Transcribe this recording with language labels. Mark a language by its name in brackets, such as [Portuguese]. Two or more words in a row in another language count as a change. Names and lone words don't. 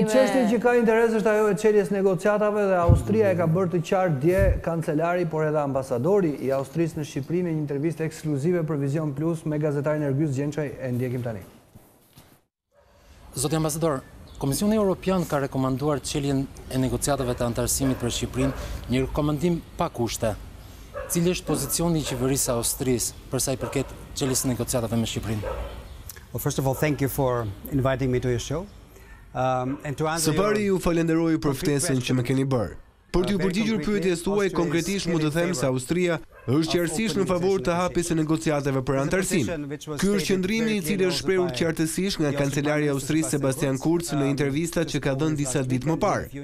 [Albanian] Një çështje që ka interes është ajo e çeljes negociatave dhe Austria e ka bërë të qartë dje kancelari, por edhe ambasadori i Austrisë në Shqipëri në një intervistë ekskluzive për Vizion Plus me gazetarin Ergyes Gjençaj, e ndjekim tani. Zoti ambasador, Komisioni Evropian ka rekomanduar çeljen e negociatave të antarësimit për Shqipërinë, një rekomandim pa kushte. Cili është pozicioni i qeverisë Austrisë për sa i përket çeljes së negociatave me Shqipërinë? [English] Well, first of all, thank you for inviting me to your show. [Albanian] Së pari ju falenderoj për ftesën që më keni bërë. Për t'ju përgjigjur pyetjes tuaj, konkretisht mund të them se Austria është qartësisht në favor të hapjes së negociatave për antarësim. Ky është qëndrimi i cili është shprehur qartësisht nga kancelari i Austrisë Sebastian Kurz në intervistat që ka dhënë disa ditë më parë.